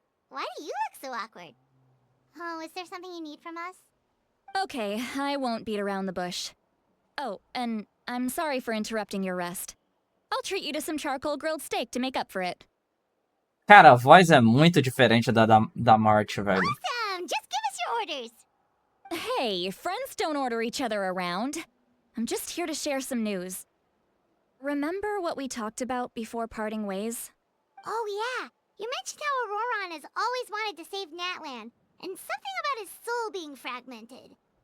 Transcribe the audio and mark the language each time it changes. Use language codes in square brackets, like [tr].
[en] Why do you look so awkward? Oh, is there something you need from us? Okay, I won't beat around the bush. Oh, and I'm sorry for interrupting your rest. I'll treat you to some charcoal grilled steak to make up for it. [pt] Cara, a voz é muito diferente da March, velho. [en] Awesome! Just give us your orders! Hey, friends don't order each other around. I'm just here to share some news. Remember what we talked about before parting ways? Oh yeah, you mentioned how Ororon has always wanted to save Natlan, and something about his soul being fragmented.